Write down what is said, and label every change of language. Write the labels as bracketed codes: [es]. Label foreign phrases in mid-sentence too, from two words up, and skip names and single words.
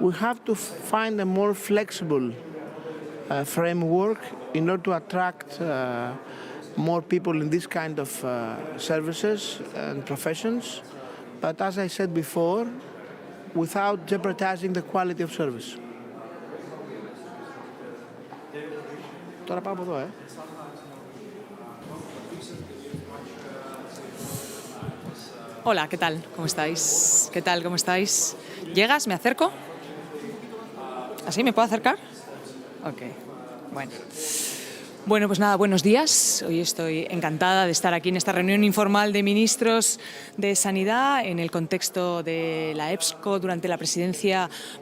[en] We have to find a more flexible framework in order to attract more people in this kind of services and professions, but as I said before, without jeopardizing the quality of service. [el] Τώρα πάω από εδώ, [es] Hola, ¿qué tal? ¿Cómo estáis? ¿Qué tal? ¿Cómo estáis? ¿Llegas? ¿Me acerco? ¿Así? ¿Me puedo acercar? Ok, bueno. Bueno, pues nada, buenos días. Hoy estoy encantada de estar aquí en esta reunión informal de ministros de Sanidad en el contexto de la EPSCO durante la presidencia belga.